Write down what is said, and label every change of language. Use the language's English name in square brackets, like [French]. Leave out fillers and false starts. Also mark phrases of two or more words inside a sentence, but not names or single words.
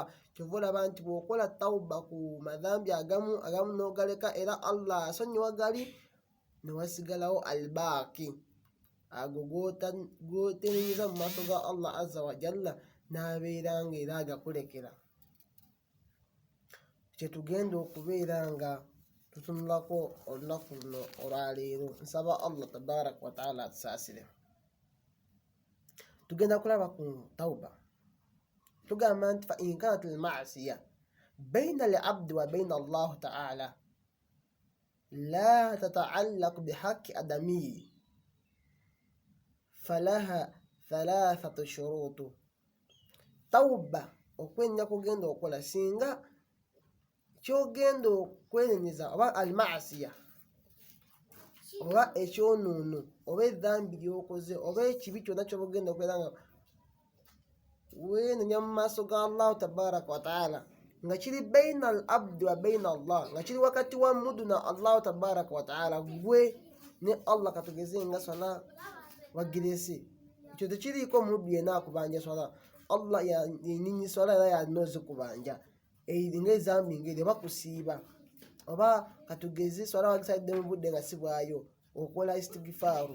[Ganda] Kyova olaba nti bw'okola tawuba ku madhambi agamu n'ogaleka, era Allah asonyiwa gali, newasigalawo albaaki, ago gootenenyeza mu maaso ga [Arabic] الله عز وجل, [Ganda] n'abeera nga era agakulekera. Kyetugenda okubeera nga tutunulako olunaku luno olwaleero. Nsaba [Arabic] الله تبارك وتعالى [Ganda] atusaasire. Tugenda kulaba ku tawuba. Tugamba nti [Arabic] فإن كانت المعصية بين العبد وبين الله تعالى لا تتعلق بحق آدمي فلها ثلاثة شروط. [Ganda] Tawuba okwenenya kugenda okola singa kyogenda okwenenyeza oba [Arabic] المعصية [Ganda] oba ekyonoono oba edhambi lyokoze oba ekibi kyonna kyobagenda okubeera nga weenenya mu maaso ga [Arabic] الله تبارك وتعالى, [Ganda] nga kiri [Arabic] بين العبد وبين الله, [Ganda] nga kiri wakati wa muddu na [Arabic] الله تبارك وتعالى, [Ganda] gwe ne Allah. Katugeze nga swala wagirese, ekyo tekiriiko muddu yenna akubanja swala. Allah yenyini swala era yanoze kubanja nga ezambi ngeri oba kusiiba, oba katugeze swala wagisalidde mu budde nga si bwayo, okola istigifaaru.